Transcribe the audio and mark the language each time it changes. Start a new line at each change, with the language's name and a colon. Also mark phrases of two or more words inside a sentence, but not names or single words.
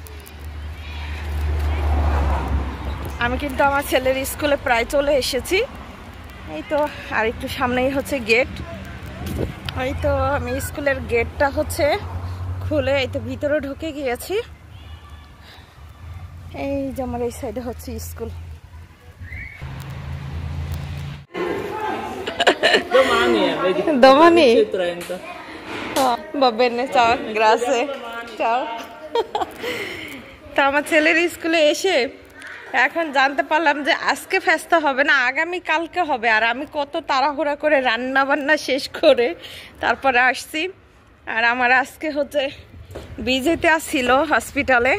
Bangla: আমি কিন্তু আমার ছেলের স্কুলে প্রায় চলে এসেছি। এই তো আর একটু সামনেই হচ্ছে গেট। এই তো আমি স্কুলের গেটটা হচ্ছে খুলে এই তো ভিতরে ঢুকে গিয়েছি। এই যে আমার এই সাইডে হচ্ছে স্কুল।
Italian: Domani? Va bene, ciao, grazie. Ciao.
Bangla: তো আমার ছেলের স্কুলে এসে এখন জানতে পারলাম যে আজকে ফেস্তা হবে না, আগামী কালকে হবে। আর আমি কত তাড়াহুড়া করে রান্না বান্না শেষ করে তারপরে আসছি। আর আমার আজকে হচ্ছে বিজেতে আসছিল হসপিটালে।